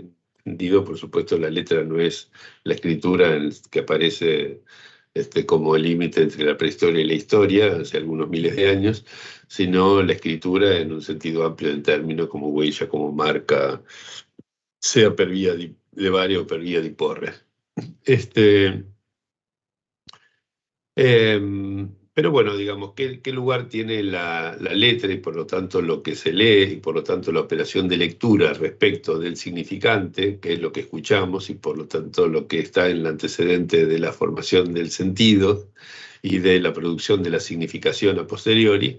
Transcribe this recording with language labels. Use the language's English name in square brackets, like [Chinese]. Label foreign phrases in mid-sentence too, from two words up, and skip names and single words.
[Spanish] Entendido, por supuesto, la letra no es la escritura que aparece como el límite entre la prehistoria y la historia, hace algunos miles de años, sino la escritura en un sentido amplio del término, como huella, como marca, sea [Italian] per via di levare o per via di porre. [Spanish] Pero bueno, digamos, ¿qué lugar tiene la letra y por lo tanto lo que se lee y por lo tanto la operación de lectura respecto del significante, que es lo que escuchamos y por lo tanto lo que está en el antecedente de la formación del sentido y de la producción de la significación [Latin] a posteriori?